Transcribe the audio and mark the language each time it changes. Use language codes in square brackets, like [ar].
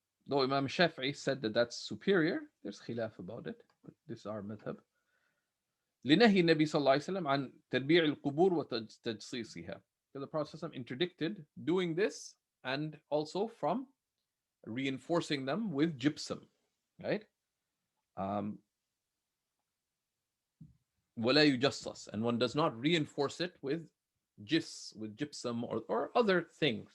[en] Though Imam Shafi'i said that that's superior, there's khilaf about it, but this is our madhab. [ar] لنهي النبي صلى الله عليه وسلم عن تربيع القبور وتجصيصها. [en] The Prophet interdicted doing this and also from reinforcing them with gypsum, right? [ar] ولا يجصص, [en] and one does not reinforce it with gypsum or other things.